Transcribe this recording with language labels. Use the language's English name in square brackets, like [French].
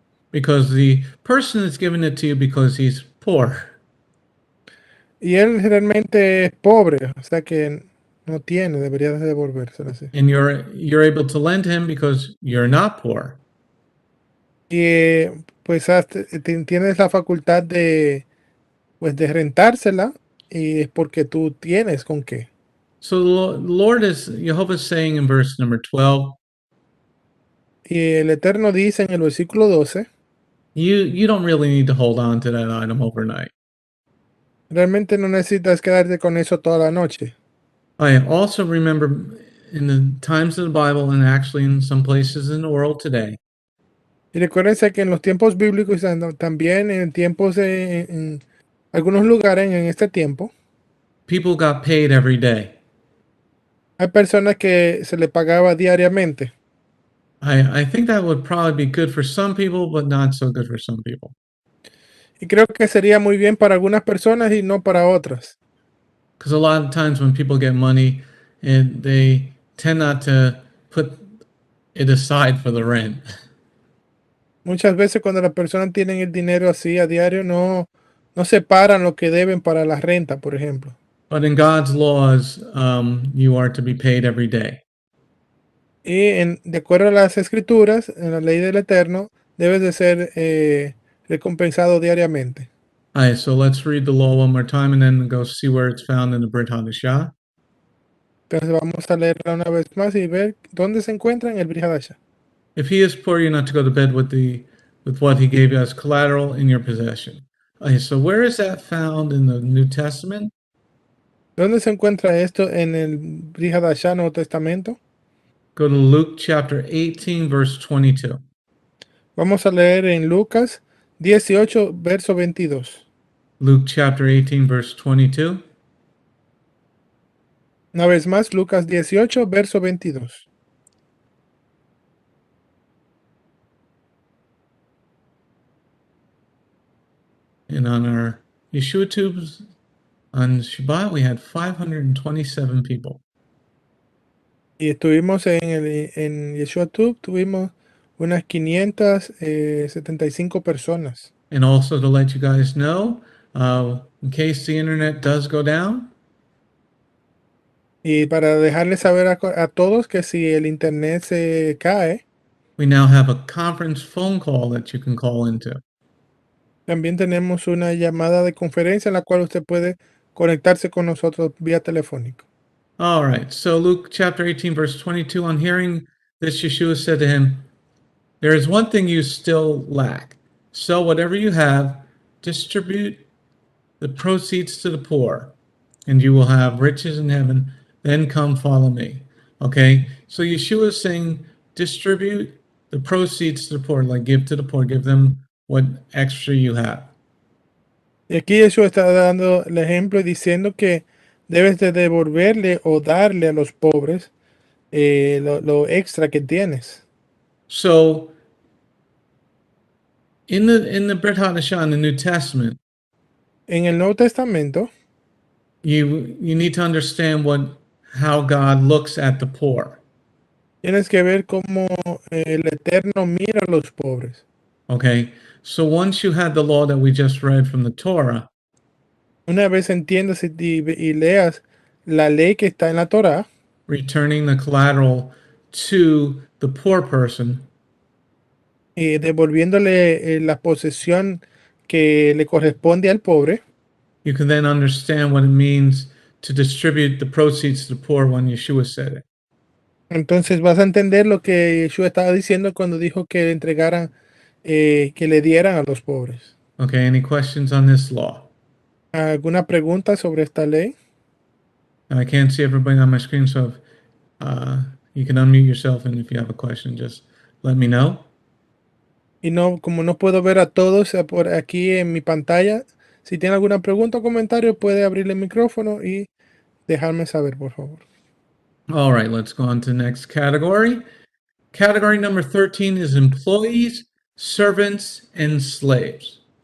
[English] Because the person is giving it to you because he's poor. [Spanish] Y él realmente es pobre, o sea que no tiene, debería de devolvérsela así. [English] And you're able to lend him because you're not poor. [Spanish] Y pues tienes la facultad de rentársela, y es porque tú tienes con qué. [English] So the Lord Jehovah is saying in verse number 12, [Spanish] Y el Eterno dice en el versículo 12, [English] you don't really need to hold on to that item overnight. [Spanish] realmente no necesitas quedarte con eso toda la noche. [English] I also remember in the times of the Bible and actually in some places in the world today, [Spanish] Y recuérdense que en los tiempos bíblicos y también en tiempos en algunos lugares en este tiempo, [English] people got paid every day. [Spanish] hay personas que se le pagaba diariamente. [English] I think that would probably be good for some people, but not so good for some people. [Spanish] Y creo que sería muy bien para algunas personas y no para otras. [English] Because a lot of times when people get money, and they tend not to put it aside for the rent. [Spanish] Muchas veces cuando las personas tienen el dinero así a diario, no separan lo que deben para la renta, por ejemplo. [English] But in God's laws, you are to be paid every day. [Spanish] Y de acuerdo a las escrituras, en la ley del Eterno, debes de ser recompensado diariamente. [English] All right, so let's read the law one more time and then go see where it's found in the Brit HaDasha. [Spanish] Entonces vamos a leerla una vez más y ver dónde se encuentra en el Brit HaDasha. [English] If he is poor, you're not to go to bed with what he gave you as collateral in your possession. Okay, so where is that found in the New Testament? [Spanish] ¿Dónde se encuentra esto en el Brit HaDasha, Nuevo Testamento? [English] Go to Luke chapter 18, verse 22. [Spanish] Vamos a leer en Lucas 18, verso 22. [English] Luke chapter 18, verse 22. [Spanish] Una vez más, Lucas 18, verso 22. [English] And on our Yeshua tubes on Shabbat, we had 527 people. [Spanish] Y estuvimos en Yeshua Tube, tuvimos unas 575 personas. [English] And also to let you guys know, in case the internet does go down, [Spanish] Y para dejarles saber a todos que si el internet se cae, [English] we now have a conference phone call that you can call into. [Spanish] también tenemos una llamada de conferencia en la cual usted puede conectarse con nosotros vía telefónico. [English] All right, so Luke chapter 18, verse 22, on hearing this, Yeshua said to him, there is one thing you still lack. Sell whatever you have, distribute the proceeds to the poor, and you will have riches in heaven. Then come follow me. Okay, so Yeshua is saying, distribute the proceeds to the poor, like give to the poor, give them what extra you have. [Spanish] Y aquí Jesús está dando el ejemplo y diciendo que debes de devolverle o darle a los pobres lo extra que tienes. [English] So in the Brit HaDasha, in the New Testament, [Spanish] En el Nuevo Testamento, [English] you need to understand how God looks at the poor. [Spanish] tienes que ver cómo el Eterno mira a los pobres. [English] Okay, so once you had the law that we just read from the Torah, [Spanish] Una vez entiendas y leas la ley que está en la Torá, [English] returning the collateral to the poor person, [Spanish] y devolviéndole la posesión que le corresponde al pobre, [English] you can then understand what it means to distribute the proceeds to the poor when Yeshua said it. [Spanish] entonces vas a entender lo que Yeshua estaba diciendo cuando dijo que le entregaran, que le dieran a los pobres. [English] Okay, any questions on this law? [Spanish] ¿Alguna pregunta sobre esta ley? [English] I can't see everybody on my screen, so You can unmute yourself, and if you have a question, just let me know. [Spanish] Y no, como no puedo ver a todos por aquí en mi pantalla, si tiene alguna pregunta o comentario, puede abrir el micrófono y dejarme saber, por favor. [English] All right, let's go on to the next category. Category number 13 is employees, servants, and slaves.